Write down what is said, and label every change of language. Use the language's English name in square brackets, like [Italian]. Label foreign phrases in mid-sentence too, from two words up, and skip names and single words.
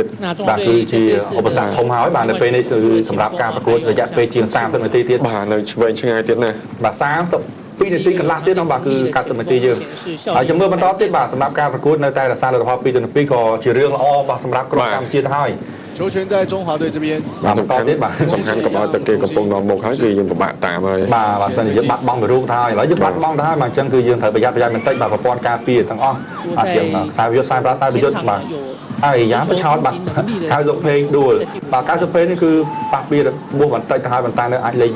[Khmer] បាទគឺជាឧបសគ្គធំហើយបាទនៅពេលនេះគឺសម្រាប់ការប្រកួតរយៈពេលជាង30នាទីទៀត បាទនៅឆ្វេងឆ្ងាយទៀតណា បាទ32នាទីកន្លះទៀតនោះបាទគឺ90នាទីយើងហើយចាំមើលបន្តទៀតបាទសម្រាប់ការប្រកួតនៅតែរក្សាលទ្ធផល2-2ក៏ជារឿងល្អបាទសម្រាប់ក្រុមកម្ពុជាទៅហើយ [Chinese] 球权在中华队这边 [Khmer] សំខាន់កុំឲ្យទឹកគេកំពុងនាំមុខហើយគឺយើងពិបាកតាមហើយ បាទបើសិនជាយើងបាត់បង់ទៅរូបទៅហើយឥឡូវយើងបាត់បង់ទៅហើយបាទអញ្ចឹងគឺយើងត្រូវប្រយ័ត្នបន្តិចបាទប្រព័ន្ធការពារទាំងអស់បាទជាងខ្សែយុទ្ធបាទហើយយ៉ាងបញ្ឆោតបាទខៅសុភេងដួលបាទខៅសុភេងនេះគឺប៉ះពីរបួសបន្តិចទៅហើយប៉ុន្តែនៅអាចលេង